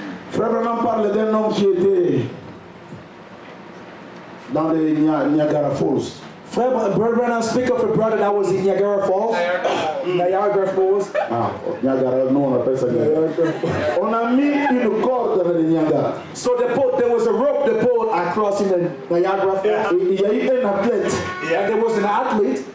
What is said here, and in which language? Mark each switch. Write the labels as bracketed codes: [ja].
[fr] Frère Branham parle d'un homme qui était dans les Niagara Falls. [en] Frère Branham speak of a brother that was in Niagara Falls. Niagara Falls. [fr] Ah, Niagara, nous on appelle ça Niagara. On a mis une corde dans le Niagara. [en] So there was a rope they pulled across in the Niagara Falls. [fr] Et il y a eu un athlète [en] And there was an athlete